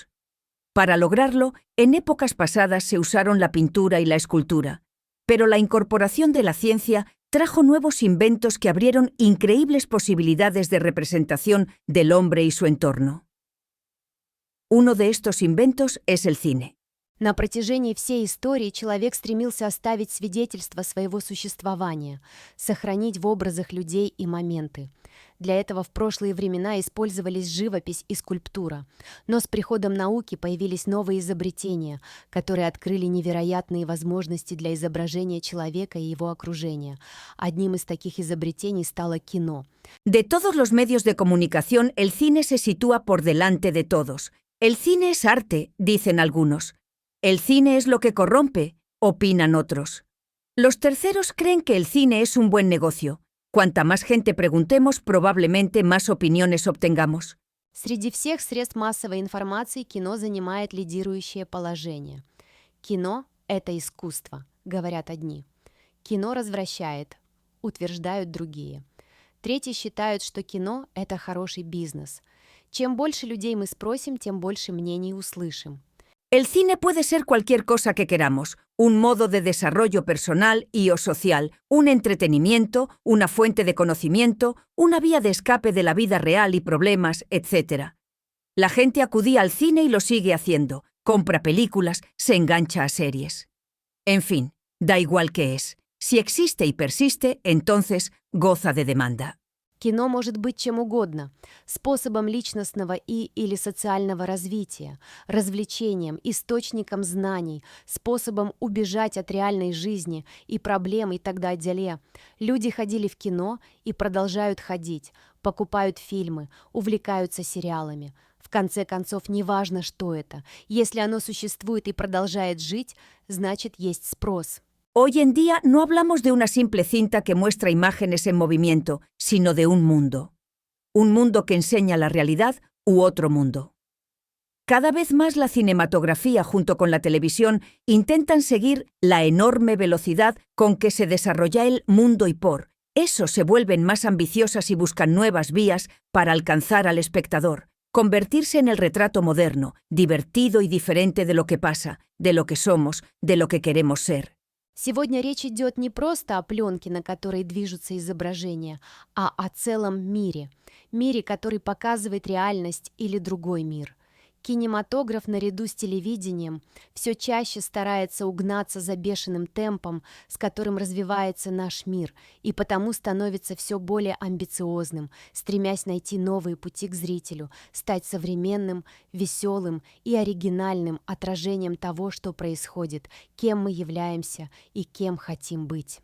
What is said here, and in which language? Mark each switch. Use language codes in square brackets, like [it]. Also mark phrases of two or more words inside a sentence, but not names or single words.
[es] Para lograrlo, en épocas pasadas se usaron la pintura y la escultura, pero la incorporación de la ciencia trajo nuevos inventos que abrieron increíbles posibilidades de representación del hombre y su entorno. Uno de estos inventos es el cine. [ru] На протяжении всей истории человек стремился оставить свидетельство своего существования, сохранить в образах людей и моменты. Для этого в прошлые времена использовались живопись и скульптура. Но с приходом науки появились новые изобретения, которые открыли невероятные возможности для изображения человека и его окружения. Одним из таких изобретений стало кино. [es] De todos los medios de comunicación, el cine se sitúa por delante de todos. El cine es arte, dicen algunos. El cine es lo que corrompe, opinan otros. Los terceros creen que el cine es un buen negocio. Cuanta más gente preguntemos, probablemente más opiniones obtengamos. [ru] Среди всех средств массовой информации кино занимает лидирующее положение. Кино — это искусство, говорят одни. Кино развращает, утверждают другие. Третьи считают, что кино — это хороший бизнес. Чем больше людей мы спросим, тем больше мнений услышим. [es] El cine puede ser cualquier cosa que queramos, un modo de desarrollo personal y o social, un entretenimiento, una fuente de conocimiento, una vía de escape de la vida real y problemas, etc. La gente acudía al cine y lo sigue haciendo, compra películas, se engancha a series. En fin, da igual qué es. Si existe y persiste, entonces goza de demanda. [ru] Кино может быть чем угодно – способом личностного или социального развития, развлечением, источником знаний, способом убежать от реальной жизни и проблем и так далее. Люди ходили в кино и продолжают ходить, покупают фильмы, увлекаются сериалами. В конце концов, неважно, что это. Если оно существует и продолжает жить, значит, есть спрос. [es] Hoy en día no hablamos de una simple cinta que muestra imágenes en movimiento, sino de un mundo. Un mundo que enseña la realidad u otro mundo. Cada vez más la cinematografía junto con la televisión intentan seguir la enorme velocidad con que se desarrolla el mundo y por eso se vuelven más ambiciosas y buscan nuevas vías para alcanzar al espectador, convertirse en el retrato moderno, divertido y diferente de lo que pasa, de lo que somos, de lo que queremos ser. [ru] Сегодня речь идет не просто о пленке, на которой движутся изображения, а о целом мире. Мире, который показывает реальность или другой мир. Кинематограф наряду с телевидением все чаще старается угнаться за бешеным темпом, с которым развивается наш мир, и потому становится все более амбициозным, стремясь найти новые пути к зрителю, стать современным, веселым и оригинальным отражением того, что происходит, кем мы являемся и кем хотим быть.